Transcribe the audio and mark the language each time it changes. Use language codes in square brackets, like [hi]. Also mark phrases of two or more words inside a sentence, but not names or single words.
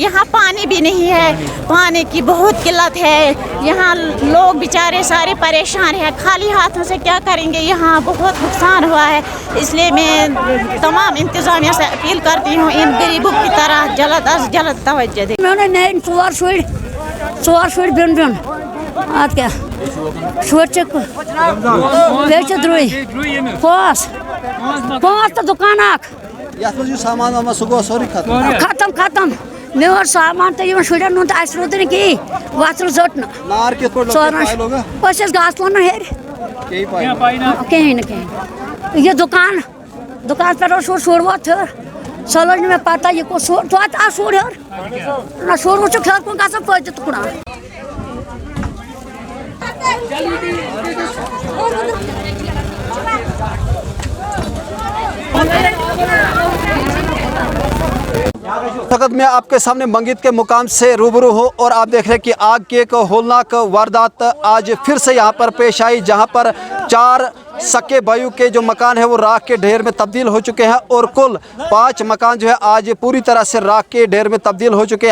[ur] یہاں پانی بھی نہیں ہے، پانی کی بہت قلت ہے. یہاں لوگ بیچارے سارے پریشان ہیں، خالی ہاتھوں سے کیا کریں گے. یہاں بہت نقصان ہوا ہے، اس لیے میں تمام انتظامیہ سے اپیل کرتی ہوں ان غریبوں کی طرح جلد از جلد توجہ دے. [ks] ژور شُرۍ بیٚون اَدٕ کیٛاہ شُرۍ چھِ بیٚیہِ چھِ درٛوے 5 تہٕ دُکان اَکھ सामान वामान सो गो सोरी ختم مےٚ اوس سامان تہٕ یِمن شُرٮ۪ن ہُنٛد اَسہِ روٗد نہٕ کِہیٖنۍ وَژھرٕ زٔٹ نہٕ नार कित पड़ ژورَن أسۍ ٲسۍ گاسہٕ لونان ہیٚرِ کِہیٖنۍ نہٕ یہِ دُکانَس پٮ۪ٹھ اوس شُر ووت ہیوٚر سۄ لٔج نہٕ مےٚ پَتہ یہِ کُس شُر توتہِ آو شُر ہیوٚر نہ شُر وُچھُکھ ہیوٚر کُن گژھان پٔتۍ تہٕ کُنان [ur] وقت میں آپ کے سامنے منگت کے مقام سے روبرو ہوں اور آپ دیکھ رہے ہیں کہ آگ کی ایک ہولناک واردات آج پھر سے یہاں پر پیش آئی، جہاں پر 4 سگے بھائیوں کے جو مکان ہے وہ راکھ کے ڈھیر میں تبدیل ہو چکے ہیں اور کل 5 مکان جو ہے آج پوری طرح سے راکھ کے ڈھیر میں تبدیل ہو چکے ہیں.